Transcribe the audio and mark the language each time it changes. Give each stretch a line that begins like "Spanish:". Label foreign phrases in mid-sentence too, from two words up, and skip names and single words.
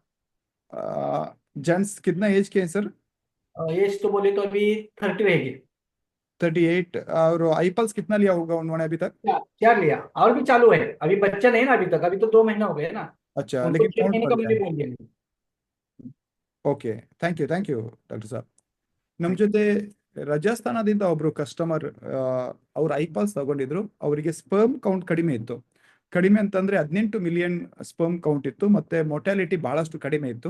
Hindi: जेंट्स कितना एज के हैं सर? एज तो बोले तो अभी 30 रहेगी। 38। और आई पल्स कितना लिया होगा उन्होंने अभी तक? क्या क्या लिया, और भी चालू है, अभी बच्चा नहीं ना अभी तक, अभी तो 2 महीना हो गए ना। अच्छा, उनको लेकिन 6 काउंट महीने बढ़ का गया मैंने है। बोल दिया।
English: OK, thank you doctor ನಮ್ಮ Thank you.
Kannada: ಜೊತೆ ರಾಜಸ್ಥಾನದಿಂದ ಒಬ್ರು ಕಸ್ಟಮರ್ ಅವ್ರು ಐಪಾಲ್ಸ್ ತಗೊಂಡಿದ್ರು. ಅವರಿಗೆ
English: sperm count
Kannada: ಕಡಿಮೆ ಇತ್ತು. ಕಡಿಮೆ ಅಂತಂದ್ರೆ 18
English: million sperm count
Kannada: ಇತ್ತು, ಮತ್ತೆ ಮೊಟಾಲಿಟಿ ಬಹಳಷ್ಟು ಕಡಿಮೆ ಇತ್ತು.